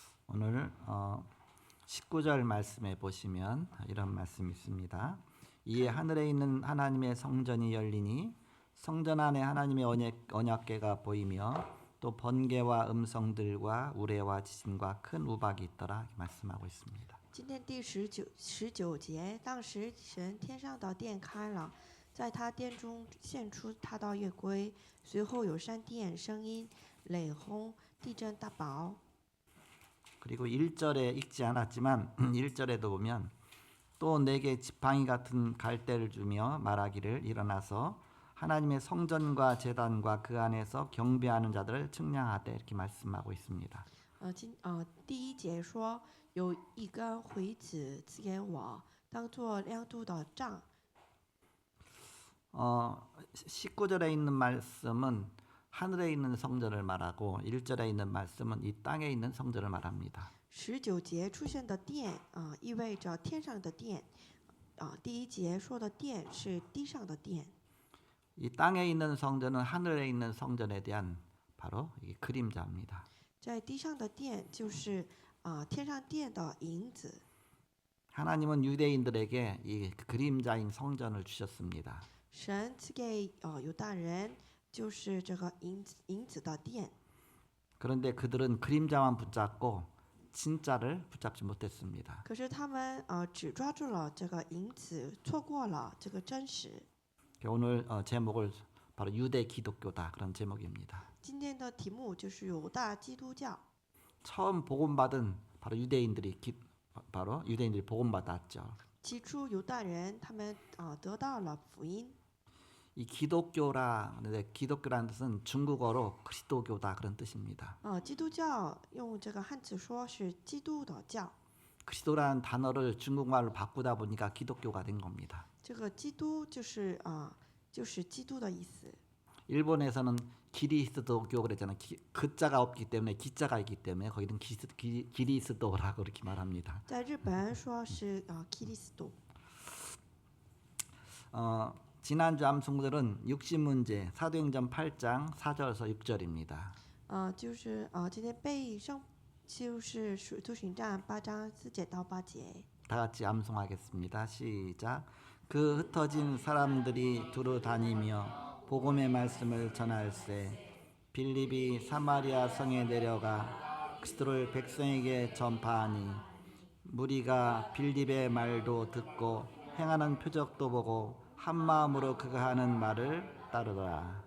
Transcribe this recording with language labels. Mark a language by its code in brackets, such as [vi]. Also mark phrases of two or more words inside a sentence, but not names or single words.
[ko] 오늘 19절 말씀에 보시면 이런 말씀이 있습니다. 이에 하늘에 있는 하나님의 성전이 열리니 성전 안에 하나님의 언약궤가 보이며 또 번개와 음성들과 우레와 지진과 큰 우박이 있더라 이렇게 말씀하고 있습니다. [zh] 今天第19节，当时神天上的殿开了，在他殿中现出他的月规，随后有闪电、声音、雷轰、地震大雹。 [ko] 그리고 1절에 읽지 않았지만 1절에도 보면 또 내게 지팡이 같은 갈대를 주며 말하기를 일어나서 하나님의 성전과 제단과 그 안에서 경배하는 자들을 측량하되 이렇게 말씀하고 있습니다. [zh] 第一节说有一根虺子赐给我，当作量度的杖。 [ko] 19절에 있는 말씀은 하늘에 있는 성전을 말하고 1절에 있는 말씀은 이 땅에 있는 성전을 말합니다. [zh] 19节出现的殿意味着天上的殿，第一节说的殿是地上的殿。 [ko] 이 땅에 있는 성전은 하늘에 있는 성전에 대한 바로 이 그림자입니다. [zh] 在地上的殿就是天上殿的影子。 [ko] 하나님은 유대인들에게 이 그림자인 성전을 주셨습니다. [zh] 神赐给犹大人就是这个影子的殿， [ko] 그런데 그들은 그림자만 붙잡고 진짜를 붙잡지 못했습니다. [zh] 可是他们只抓住了这个影子，错过了这个真实。 [ko] 오늘 제목을 바로 유대 기독교다 그런 제목입니다. [zh] 今天的题目就是犹大基督教。 [ko] 처음 복음받은 바로 유대인들이 복음받았죠. [zh] 起初犹大人他们得到了福音。 [ko] 이 기독교라는 뜻은 중국어로 그리스도교다 그런 뜻입니다. [zh] 基督教用这个汉字说是基督的教， [ko] 그리스도라는 단어를 중국말로 바꾸다 보니까 기독교가 된 겁니다. [zh] 这个基督就是基督的意思。 [ko] 일본에서는 기리스도교 그랬잖아요. 그자가 없기 때문에 기자가 있기 때문에 거기는 기리스도라고 그렇게 말합니다. [zh] 在日本说是基督。 [ko] 지난주 암송들은 60문제 사도행전 8장 4절에서 6절입니다. [zh] 就是今天背圣就是使徒行传8章4节到8节。 [ko] 다 같이 암송하겠습니다. 시작. 그 흩어진 사람들이 두루 다니며 복음의 말씀을 전할세 빌립이 사마리아 성에 내려가 그리스도를 백성에게 전파하니 무리가 빌립의 말도 듣고 행하는 표적도 보고 한 마음으로 그가 하는 말을 따르더라.